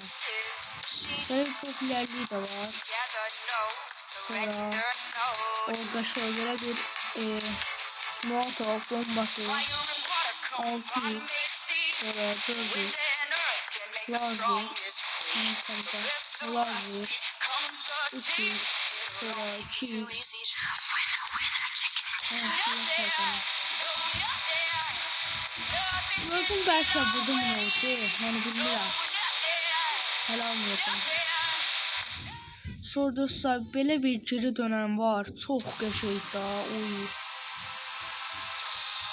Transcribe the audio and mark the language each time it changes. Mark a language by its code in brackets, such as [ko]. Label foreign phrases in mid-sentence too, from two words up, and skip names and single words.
[tr] Böyle popülerliği de var. Sonra orada şeylere bir molotov bombası 6x sonra 4x lazer 3x sonra 2x Gördüm belki burada mı oldu? Yani bilmiyorum. Hala anlayacağım. [az] Sonra dostlar belə bir geri dönən var. Çox qəşəng da.